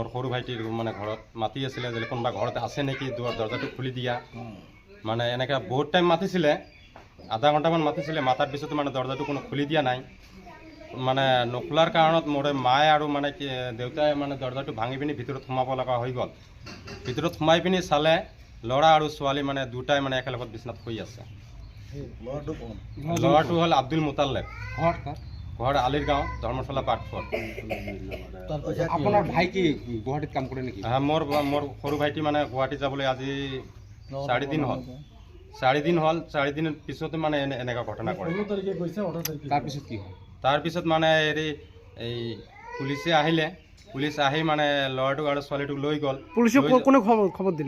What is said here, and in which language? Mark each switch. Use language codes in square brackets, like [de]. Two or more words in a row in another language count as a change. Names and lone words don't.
[as] সৰু ভাইটিৰ মানে ঘৰত মাতি আছিলে যে কোনবা ঘৰত আছে নেকি দরজাটো খুলি দিয়া মানে এনেকা বহুত টাইম মাতিছিলে আধা ঘণ্টামান মাতিছিলে মাতাৰ পিছত মানে দরজাটো কোনো খুলি দিয়া নাই মানে নখোলাৰ কাৰণত মোৰে মায়ে আৰু মানে কি দেউতাই মানে দরজাটো ভাঙি পিনি ভিতৰত সোমাব লগা হৈ গ'ল ভিতৰত সোমাই পিনি চালে ল'ৰা আৰু ছোৱালী মানে দুটাই মানে একেলগত বিছনাত শুই আছে ল'ৰাটো হ'ল আব্দুল মুতালেব ঘৰ আলিৰ গাঁও ধৰ্মশালা পাটফৰ আপনার ভাই কি গুয়াহাটিত কাম করে নাকি হ্যাঁ মোর সৰু ভাইটি মানে গুৱাহাটী যাবলৈ আজি 4 দিন হ'ল 4 দিনৰ পিছতে মানে এনেকা ঘটনা কৰে তারপিছত কি হয় তাৰপিছত মানে হেৰি এই পুলিচ আহি মানে ল'ৰাটোক আৰু ছোৱালীটোক লৈ গ'ল পুলিশে কোনে খবর দিলে